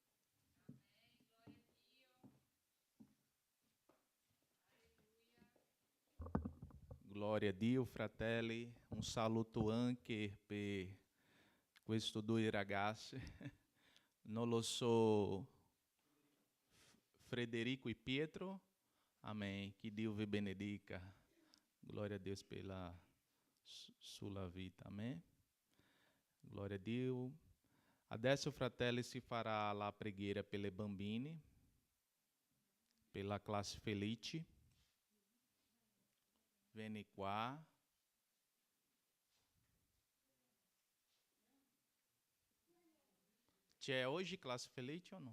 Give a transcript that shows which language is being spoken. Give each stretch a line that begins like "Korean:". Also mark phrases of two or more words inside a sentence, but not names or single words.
Italian: Glória a Dio, fratelli. Un saluto anche per questo due ragazzi. Non lo so, Frederico e Pietro. Amém. Que Dio vi benedica.
Portuguese: Glória a Deus pela sua vita.
Italian: Amém. Glória a Dio. Adesso, fratelli, si farà la preghiera per le bambine, per la classe Felice. Vieni qua. C'è oggi classe Felice o no?